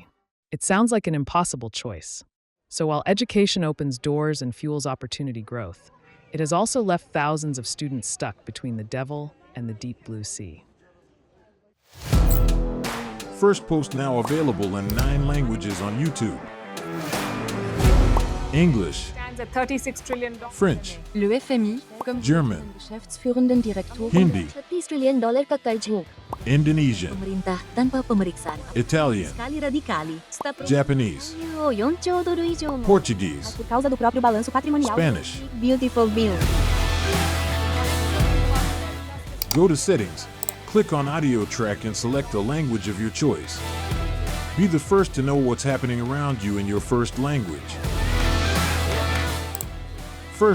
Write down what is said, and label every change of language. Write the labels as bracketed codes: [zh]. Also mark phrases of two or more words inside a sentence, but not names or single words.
[en] It sounds like an impossible choice. So while education opens doors and fuels opportunity growth, it has also left thousands of students stuck between the devil and the deep blue sea. Firstpost now available in 9 languages on YouTube. English, Stands at $36 trillion. French, [fr] Le FMI, comme [en] German, [de] Geschäftsführenden Direktor, [en] Hindi, [hi] $30 trillion का कर्ज़ मो. [en] Indonesian, [id] Pemerintah tanpa pemeriksaan. [en] Italian, [it] Skali radikali. [en] Japanese, [ja] 4 兆ドル以上も [en] Portuguese, [pt] por causa do próprio balanço patrimonial. [en] Spanish. Beautiful bill. Go to Settings, click on Audio Track and select a language of your choice. Be the first to know what's happening around you in your first language.